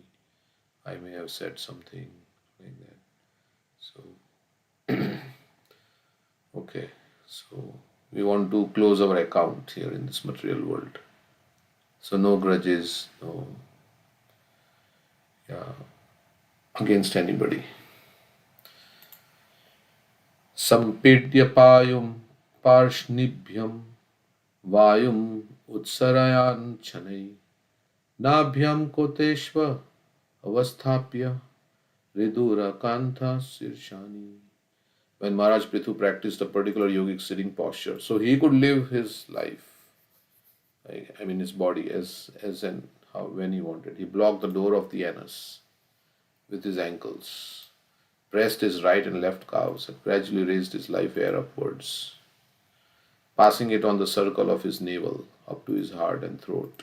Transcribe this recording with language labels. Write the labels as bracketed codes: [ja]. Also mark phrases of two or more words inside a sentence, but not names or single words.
[en] I may have said something like that." So, okay. So, we want to close our account here in this material world. So, no grudges, no, yeah, against anybody. [sa] सम्पीड्य पायुं पार्ष्णिभ्यां वायुम् उत्सारयन् शनैः नाभ्यां कोष्ठेष्व अवस्थाप्य हृदुर कण्ठ शीर्षणि. [en] When Maharaj Prithu practiced a particular yogic sitting posture, so he could live his life, I mean his body as and how when he wanted. He blocked the door of the anus with his ankles, pressed his right and left calves, and gradually raised his life air upwards, passing it on the circle of his navel up to his heart and throat.